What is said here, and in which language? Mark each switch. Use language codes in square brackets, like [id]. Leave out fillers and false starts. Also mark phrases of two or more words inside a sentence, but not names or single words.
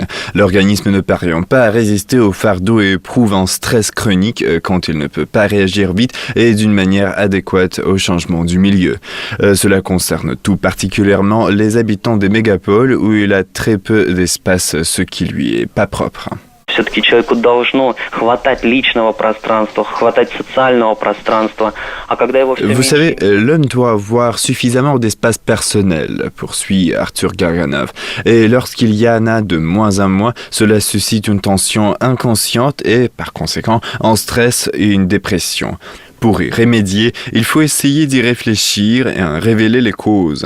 [fr] L'organisme ne parvient pas à résister au fardeau et éprouve un stress chronique quand il ne peut pas réagir vite et d'une manière adéquate au changement du milieu. Cela concerne tout particulièrement les habitants des mégapoles où il a très peu d'espace, ce qui lui est pas propre. [ru] Все-таки человеку должно хватать личного пространства, хватать социального пространства. А когда его все [fr] Vous [ru] меньше... [fr] savez, l'homme doit avoir suffisamment d'espace personnel, poursuit Arthur Garaganov. Et lorsqu'il y en a de moins en moins, cela suscite une tension inconsciente et, par conséquent, un stress et une dépression. Pour y remédier, il faut essayer d'y réfléchir et en révéler les causes.